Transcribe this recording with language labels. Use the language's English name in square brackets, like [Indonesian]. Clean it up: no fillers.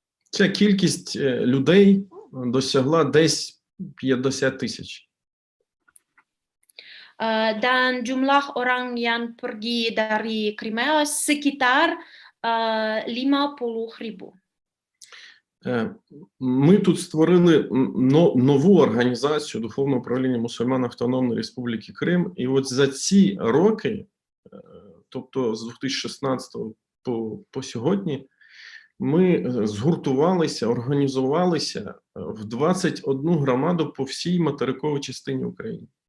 [Ukrainian] Ця кількість людей досягла десь 50 тисяч. [Indonesian] Dan jumlah orang yang pergi dari Crimea sekitar 50.000. [Ukrainian] Ми тут створили нову організацію Духовного управління мусульман Автономної Республіки Крим. І от за ці роки, тобто з 2016 по сьогодні, ми згуртувалися, організувалися в 21 громаду по всій материковій частині України.